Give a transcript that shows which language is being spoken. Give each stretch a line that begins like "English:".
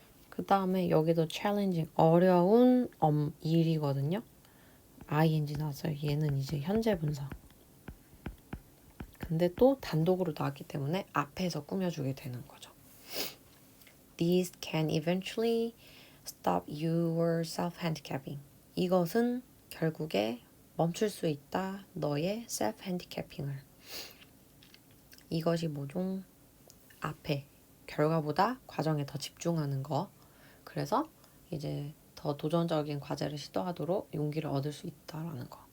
Korean: 그 다음에 여기도 challenging, 어려운 일이거든요. ing 나왔어요. 얘는 이제 현재 분사. 근데 또 단독으로 나왔기 때문에 앞에서 꾸며주게 되는 거죠.
English: These can eventually stop your self-handicapping.
Korean: 이것은 결국에 멈출 수 있다. 너의 self-handicapping을. 이것이 뭐죠? 앞에 결과보다 과정에 더 집중하는 거. 그래서 이제 더 도전적인 과제를 시도하도록 용기를 얻을 수 있다라는 거.